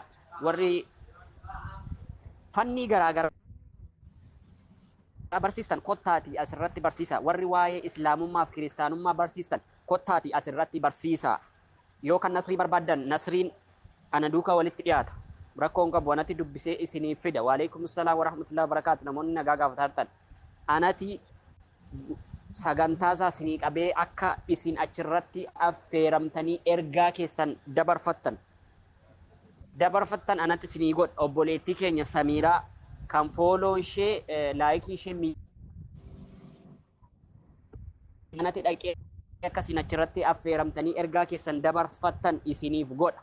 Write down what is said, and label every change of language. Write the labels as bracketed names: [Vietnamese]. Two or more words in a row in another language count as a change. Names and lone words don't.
[Oromo] Warri fannii garaagaraa barsiistan kottaati asirratti barsiisa. Warri waa'ee islaamummaa fi kiristaanummaa barsiistan kottaati asirratti barsiisa. Yoo kan nasrii barbaadan nasriin ana duukaa walitti dhiyaata. Rakkoon qabu anatti dubbisee isiniif fida. [Arabic] Waalaikum salaam wa rahmatullahi wa barakaatu. [Oromo] Namoonni nagaa gaafataa anatti sagantaa isaa isinii qabee akka isin achirratti affeeramtanii ergaa keessan dabarfattan anatti isinii godha. Obboleettii keenya Samiiraa kan fooloon ishee laayikii ishee anatti dhaqee akka isin achirratti affeeramtanii ergaa keessan dabarfattan isiniif godha.